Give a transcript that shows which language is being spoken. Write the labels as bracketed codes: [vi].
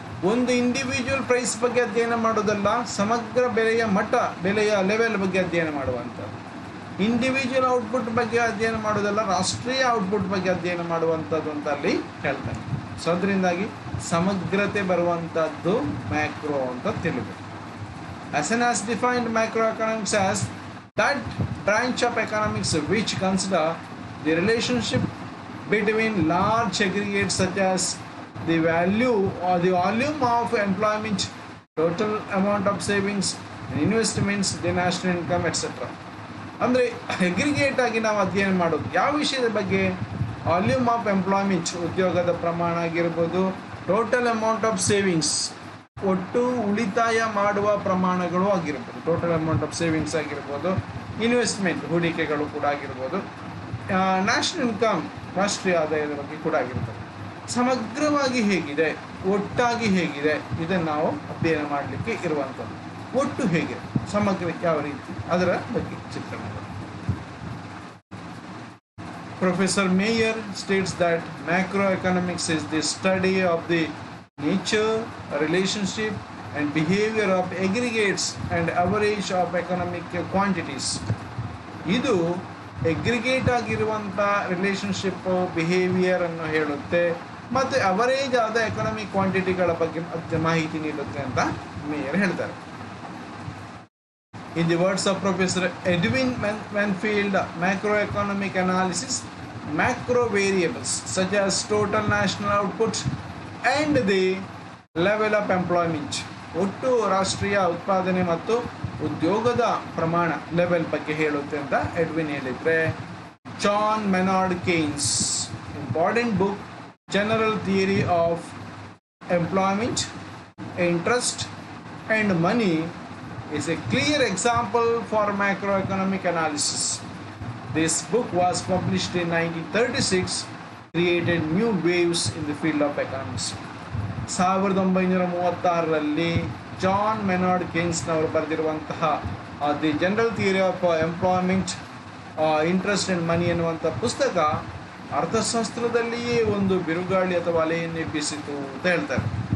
[kn] ಒಂದು individual price ಬಗ್ಗೆ ಅಧ್ಯಯನ ಮಾಡೋದಲ್ಲ, ಸಮಗ್ರ ಬೆಲೆಯ ಲೆವೆಲ್ ಬಗ್ಗೆ ಅಧ್ಯಯನ ಮಾಡುವಂಥದ್ದು. ಇಂಡಿವಿಜುವಲ್ ಔಟ್ಪುಟ್ ಬಗ್ಗೆ ಅಧ್ಯಯನ ಮಾಡೋದಲ್ಲ, ರಾಷ್ಟ್ರೀಯ ಔಟ್ಪುಟ್ ಬಗ್ಗೆ ಅಧ್ಯಯನ ಮಾಡುವಂಥದ್ದು ಅಂತ ಅಲ್ಲಿ ಹೇಳ್ತಾರೆ. ಸೊ ಅದರಿಂದಾಗಿ ಸಮಗ್ರತೆ ಬರುವಂಥದ್ದು ಮ್ಯಾಕ್ರೋ ಅಂತ ತಿಳಿಬೇಕು. [en] As defined, macroeconomics as that branch of economics which consider the relationship between large aggregates such as the value or the volume of employment, total amount of savings and investments, the national income, etc. [kn] ಅಂದರೆ aggregate ಆಗಿ ನಾವು ಅಧ್ಯಯನ ಮಾಡೋದು ಯಾವ ವಿಷಯದ ಬಗ್ಗೆ? [en] volume of employment, [kn] ಉದ್ಯೋಗದ ಪ್ರಮಾಣ ಆಗಿರ್ಬೋದು, [en] total amount of savings, [kn] ಒಟ್ಟು ಉಳಿತಾಯ ಮಾಡುವ ಪ್ರಮಾಣಗಳು ಆಗಿರ್ಬೋದು, ಟೋಟಲ್ ಅಮೌಂಟ್ ಆಫ್ ಸೇವಿಂಗ್ಸ್ ಆಗಿರ್ಬೋದು, ಇನ್ವೆಸ್ಟ್ಮೆಂಟ್, ಹೂಡಿಕೆಗಳು ಕೂಡ ಆಗಿರ್ಬೋದು, ನ್ಯಾಷನಲ್ ಇನ್ಕಮ್, ರಾಷ್ಟ್ರೀಯ ಆದಾಯದ ಬಗ್ಗೆ ಕೂಡ ಆಗಿರ್ಬೋದು. ಸಮಗ್ರವಾಗಿ ಹೇಗಿದೆ, ಒಟ್ಟಾಗಿ ಹೇಗಿದೆ, ಇದನ್ನು ನಾವು ಅಧ್ಯಯನ ಮಾಡಲಿಕ್ಕೆ ಇರುವಂಥದ್ದು. ಒಟ್ಟು ಹೇಗೆ, ಸಮಗ್ರ ಯಾವ ರೀತಿ, ಅದರ ಬಗ್ಗೆ ಚಿತ್ರಣ. [en] Professor Mayer states that macroeconomics is the study of the nature, relationship and behavior of aggregates and average of economic quantities. [kn] ಇದು ಎಗ್ರಿಗೇಟ್ ಆಗಿರುವಂಥ ರಿಲೇಷನ್ಶಿಪ್, ಬಿಹೇವಿಯರ್ ಅನ್ನು ಹೇಳುತ್ತೆ ಮತ್ತು ಅವರೇಜ್ ಆದ ಎಕನಾಮಿಕ್ ಕ್ವಾಂಟಿಟಿಗಳ ಬಗ್ಗೆ ಮಾಹಿತಿ ನೀಡುತ್ತೆ ಅಂತ ಮೇಯರ್ ಹೇಳ್ತಾರೆ. [en] In the words of Professor Edwin Manfield, macroeconomic analysis, macro variables such as total national output and the level of employment, [kn] ಒಟ್ಟು ರಾಷ್ಟ್ರೀಯ ಉತ್ಪಾದನೆ ಮತ್ತು ಉದ್ಯೋಗದ ಪ್ರಮಾಣ ಲೆವೆಲ್ ಬಗ್ಗೆ ಹೇಳುತ್ತೆ ಅಂತ ಎಡ್ವಿನ್ ಹೇಳಿದರೆ, [en] John Maynard Keynes important book general theory of employment, interest and money is a clear example for macroeconomic analysis. This book was published in 1936, created new waves in the field of economics. [kn] 1936ರಲ್ಲಿ John Maynard ಕೇನ್ಸ್ನವರು ಬರೆದಿರುವಂತಹ the general theory of employment, interest and ಮನಿ ಎನ್ನುವಂಥ ಪುಸ್ತಕ ಅರ್ಥಶಾಸ್ತ್ರದಲ್ಲಿಯೇ ಒಂದು ಬಿರುಗಾಳಿ ಅಥವಾ ಅಲೆಯನ್ನು ಎಬ್ಬಿಸಿತು ಅಂತ ಹೇಳ್ತಾರೆ.